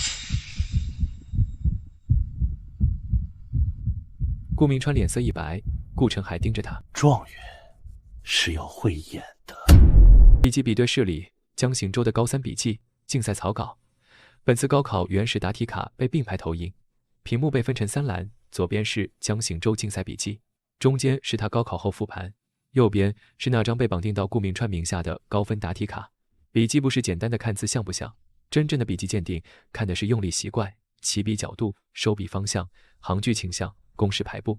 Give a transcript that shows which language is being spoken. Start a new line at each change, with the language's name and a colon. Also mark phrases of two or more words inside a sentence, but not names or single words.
Chinese: 顾明川脸色一白，顾城海盯着他。状元是要会演的。笔记比对室里，江行舟的高3笔记竞赛草稿。本次高考原始答题卡被并排投影，屏幕被分成3栏，左邊是江行舟競賽筆記，中間是他高考後復盤，右邊是那張被綁定到顧明川名下的高分答題卡。筆記不是簡單的看字像不像，真正的筆記鑑定看的是用力習慣、起筆角度、收筆方向、行距傾向、公式排布。